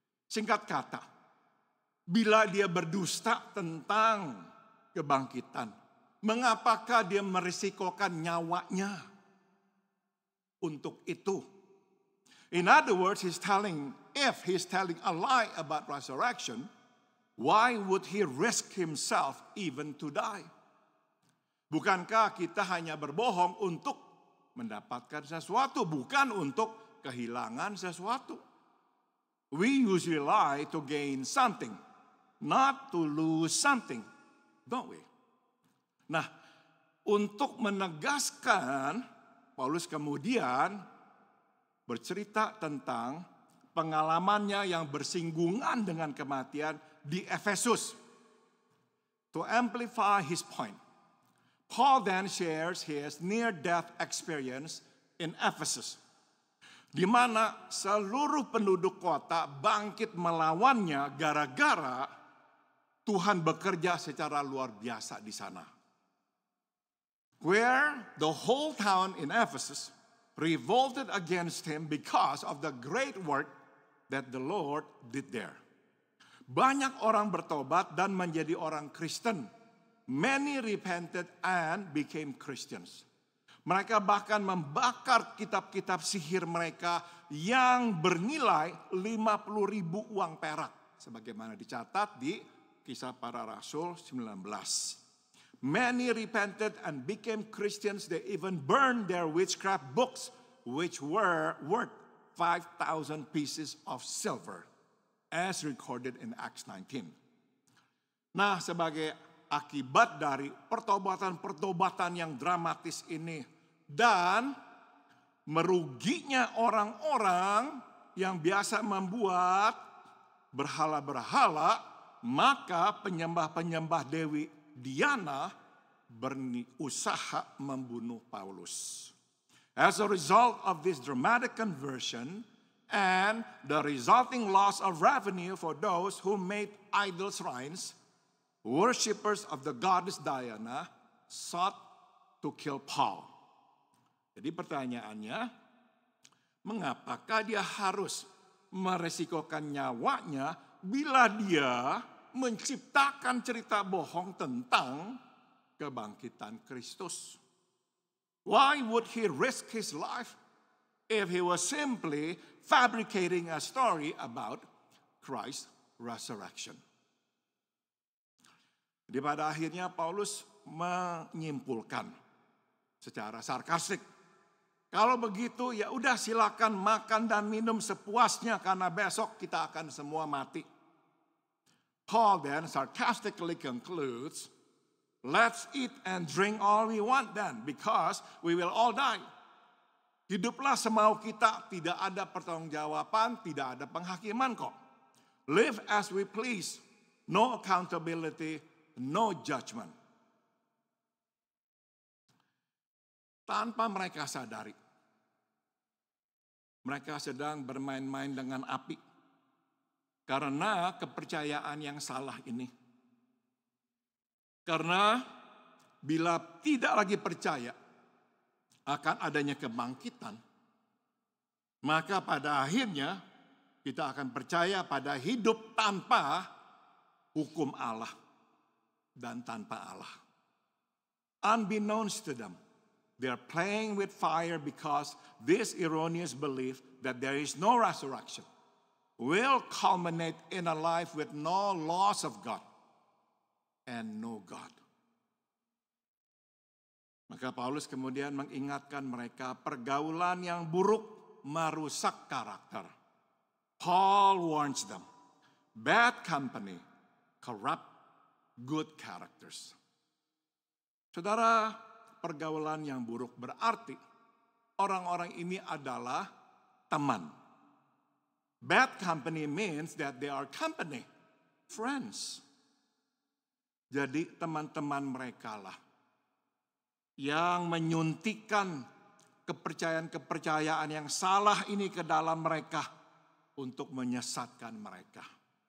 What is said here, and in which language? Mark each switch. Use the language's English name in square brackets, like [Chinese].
[Indonesian] Singkat kata, bila dia berdusta tentang kebangkitan, mengapakah dia merisikokan nyawanya untuk itu? [English] In other words, if he's telling a lie about resurrection, why would he risk himself even to die? [Indonesian] Bukankah kita hanya berbohong untuk mendapatkan sesuatu, bukan untuk kehilangan sesuatu? [English] We usually lie to gain something, not to lose something, don't we? [Indonesian] Nah, untuk menegaskan, Paulus kemudian bercerita tentang pengalamannya yang bersinggungan dengan kematian di Efesus. [English] To amplify his point, Paul then shares his near-death experience in Ephesus, [Indonesian] di mana seluruh penduduk kota bangkit melawannya gara-gara Tuhan bekerja secara luar biasa di sana. [English] Where the whole town in Ephesus revolted against him because of the great work that the Lord did there. [Indonesian] Banyak orang bertobat dan menjadi orang Kristen. [English] Many repented and became Christians. [Indonesian] Mereka bahkan membakar kitab-kitab sihir mereka yang bernilai 50.000 uang perak. Sebagaimana dicatat di Kisah Para Rasul 19. [English] Many repented and became Christians. They even burned their witchcraft books, which were worth 5,000 pieces of silver, as recorded in Acts 19. [Indonesian] Nah, sebagai akibat dari pertobatan-pertobatan yang dramatis ini. Dan meruginya orang-orang yang biasa membuat berhala-berhala, maka penyembah-penyembah Dewi Diana berusaha membunuh Paulus. [English] As a result of this dramatic conversion and the resulting loss of revenue for those who made idol shrines, worshippers of the goddess Diana sought to kill Paul. [Indonesian] Jadi pertanyaannya, mengapakah dia harus meresikokan nyawanya bila dia menciptakan cerita bohong tentang kebangkitan Kristus? [English] Why would he risk his life if he was simply fabricating a story about Christ's resurrection? [Indonesian] Jadi pada akhirnya Paulus menyimpulkan secara sarkastik, kalau begitu ya udah silakan makan dan minum sepuasnya karena besok kita akan semua mati. [English] Paul then sarcastically concludes, let's eat and drink all we want then because we will all die. [Indonesian] Hiduplah semau kita, tidak ada pertanggungjawaban, tidak ada penghakiman kok. [English] Live as we please, no accountability, no judgment. [Indonesian] Tanpa mereka sadari, mereka sedang bermain-main dengan api karena kepercayaan yang salah ini. Karena bila tidak lagi percaya akan adanya kebangkitan, maka pada akhirnya kita akan percaya pada hidup tanpa hukum Allah dan tanpa Allah. [English] Unbeknownst to them, they are playing with fire because this erroneous belief that there is no resurrection will culminate in a life with no loss of God and no God. [Indonesian] Maka Paulus kemudian mengingatkan mereka pergaulan yang buruk merusak karakter. [English] Paul warns them, bad company corrupt good characters. [Indonesian] Saudara, pergaulan yang buruk berarti orang-orang ini adalah teman. [English] Bad company means that they are company, friends. [Indonesian] Jadi teman-teman mereka lah yang menyuntikkan kepercayaan-kepercayaan yang salah ini ke dalam mereka untuk menyesatkan mereka.